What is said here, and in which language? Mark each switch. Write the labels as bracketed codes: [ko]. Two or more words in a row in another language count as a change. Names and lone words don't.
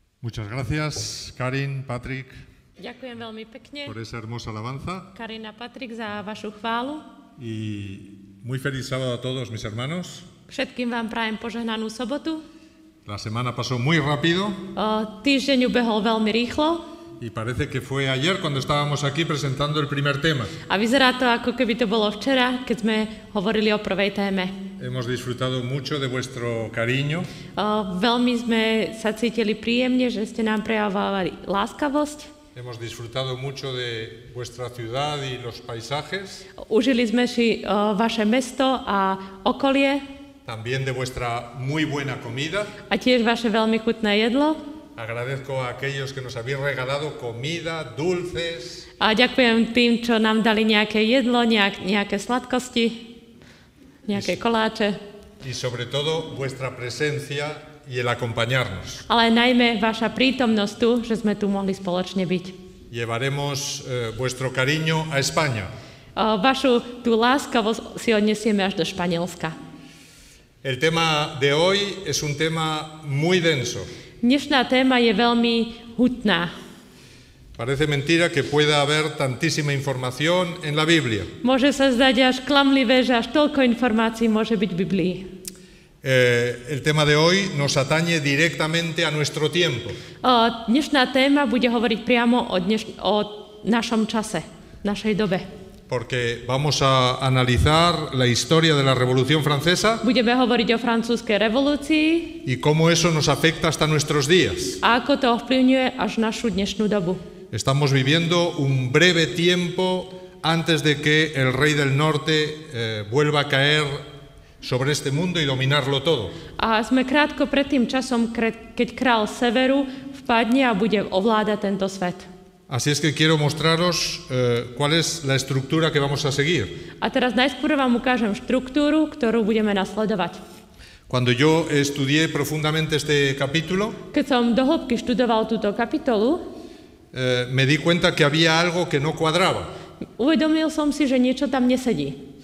[es] Muchas gracias, Karin, Patrick, [sk] Ďakujem veľmi pekne, [es] por esa hermosa alabanza. [sk] Karin a Patrik, za vašu chválu. [es] Y muy feliz sábado a todos mis hermanos. [sk] Všetkým vám prajem požehnanú sobotu. [es] La semana pasó muy rápido [sk] Týždeň ubehol veľmi rýchlo [es] y parece que fue ayer cuando estábamos aquí presentando el primer tema. [sk] a vyzerá to, ako keby to bolo včera, keď sme hovorili o prvej téme. [es] Hemos disfrutado mucho de vuestro cariño [sk] Veľmi sme sa cítili príjemne, že ste nám prejavovali láskavosť. [es] hemos disfrutado mucho de vuestra ciudad y los paisajes, [sk] Užili sme si vaše mesto a okolie [es] también de vuestra muy buena comida. [sk] a tiež vaše veľmi chutné jedlo. [es] Agradezco a aquellos que nos habéis regalado comida, dulces, [sk] A ďakujem tým, čo nám dali nejaké jedlo, nejaké sladkosti, nejaké koláče, [es] y sobre todo vuestra presencia y el acompañarnos. [sk] ale najmä vaša prítomnosť tu, že sme tu mohli spoločne byť. [es] Llevaremos vuestro cariño a España. [sk] Vašu tú láskavosť si odnesieme až do Španielska. [es] El tema de hoy es un tema muy denso. [sk] Dnešná téma je veľmi hutná. [es] Parece mentira que pueda haber tantísima información en la Biblia. [sk] Môže sa zdať až klamlivé, že až toľko informácií môže byť v Biblii. [es] El tema de hoy nos atañe directamente a nuestro tiempo. [sk] Dnešná téma bude hovoriť priamo o našom čase, našej dobe. [es] Porque vamos a analizar la historia de la Revolución Francesa [sk] Budeme hovoriť o francúzskej revolúcii [es] y cómo eso nos afecta hasta nuestros días. [sk] a ako to ovplyvňuje až našu dnešnú dobu. [es] Estamos viviendo un breve tiempo antes de que el rey del norte vuelva a caer sobre este mundo y dominarlo todo. [sk] A sme krátko pred tým časom, keď král severu vpadne a bude ovládať tento svet. [es] Así es que quiero mostraros cuál es la estructura que vamos a seguir. [sk] A teraz najskôr vám ukážem štruktúru, ktorú budeme nasledovať. [es] Cuando yo estudié profundamente este capítulo, [sk] Keď som do hĺbky študoval túto kapitolu, [es] me di cuenta que había algo que no cuadraba, [sk] uvedomil som si, že niečo tam nesedí.